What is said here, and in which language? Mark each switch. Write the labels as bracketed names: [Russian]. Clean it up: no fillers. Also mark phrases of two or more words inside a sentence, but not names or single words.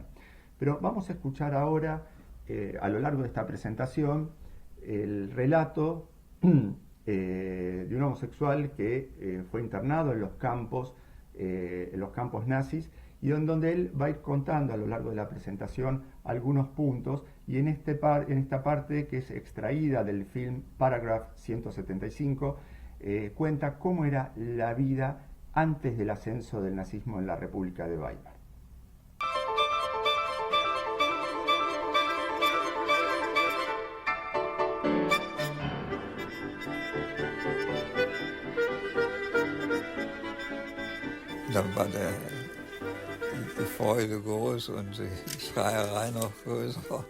[Spanish] Pero vamos a escuchar ahora, a lo largo de esta presentación, el relato de un homosexual que fue internado en los campos nazis, y en donde él va a ir contando a lo largo de la presentación algunos puntos, y en esta parte, que es extraída del film Paragraph 175, cuenta cómo era la vida antes del ascenso del nazismo en la República de Weimar. [German] Dann war die Freude groß und die Schreierei noch größer.